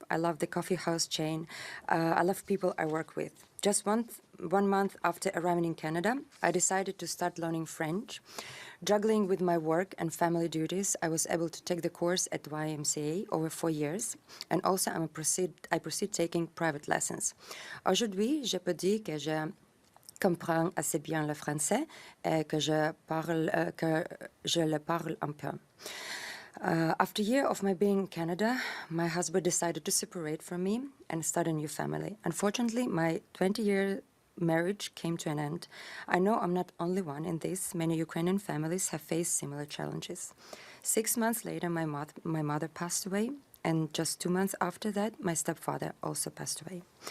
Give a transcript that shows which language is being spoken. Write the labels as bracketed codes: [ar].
[en] I love the coffee house chain. I love people I work with. Just one month after arriving in Canada, I decided to start learning French. Juggling with my work and family duties, I was able to take the course at YMCA over 4 years, and also I proceed taking private lessons. [fr] Aujourd'hui, je peux dire que je comprends assez bien le français et que je le parle un peu. [en] After a year of my being in Canada, my husband decided to separate from me and start a new family. Unfortunately, my 20-year marriage came to an end. I know I'm not only one in this. Many Ukrainian families have faced similar challenges. 6 months later, my mother passed away, and just 2 months after that, my stepfather also passed away.